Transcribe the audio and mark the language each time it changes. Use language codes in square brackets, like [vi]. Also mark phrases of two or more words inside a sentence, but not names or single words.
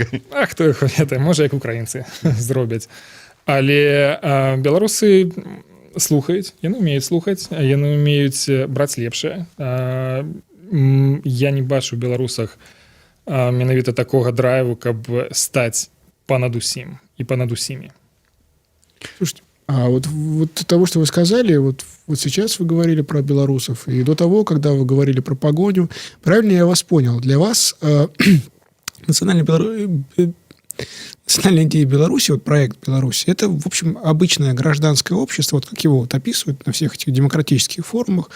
[be] Хто іх ведае, можа як украінцы зробяць. Але беларусы слухаюць, яны ўмеюць слухаць, яны ўмеюць браць лепшае. Я не бачу ў беларусах менавіта такога драйву, каб стаць понад усім и понад усими. [ru] Слушайте, а вот того, что вы сказали, вот сейчас вы говорили про белорусов, и до того, когда вы говорили про погоню, правильно я вас понял, для вас национальная идея Беларуси, вот проект Беларуси, это, в общем, обычное гражданское общество, вот как его вот описывают на всех этих демократических форумах.